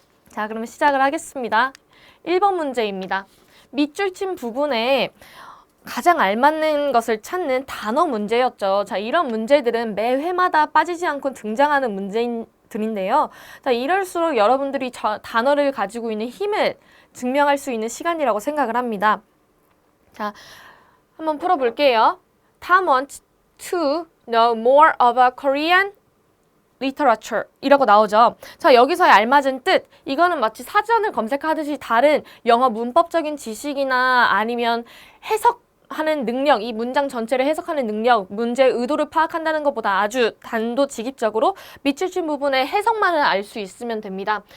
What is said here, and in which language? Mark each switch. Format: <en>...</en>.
<ko>자, 그러면 시작을 하겠습니다. 1번 문제입니다. 밑줄 친 부분에 가장 알맞는 것을 찾는 단어 문제였죠. 자, 이런 문제들은 매 회마다 빠지지 않고 등장하는 문제들인데요. 자, 이럴수록 여러분들이 단어를 가지고 있는 힘을 증명할 수 있는 시간이라고 생각을 합니다. 자, 한번 풀어볼게요.</ko> <en>Tom wants to know more about Korean literature</en> <ko>이라고 나오죠. 자, 여기서의 알맞은 뜻, 이거는 마치 사전을 검색하듯이 다른 영어 문법적인 지식이나 아니면 해석하는 능력, 이 문장 전체를 해석하는 능력, 문제의 의도를 파악한다는 것보다 아주 단도직입적으로 밑줄 친 부분의 해석만을 알 수 있으면 됩니다.</ko>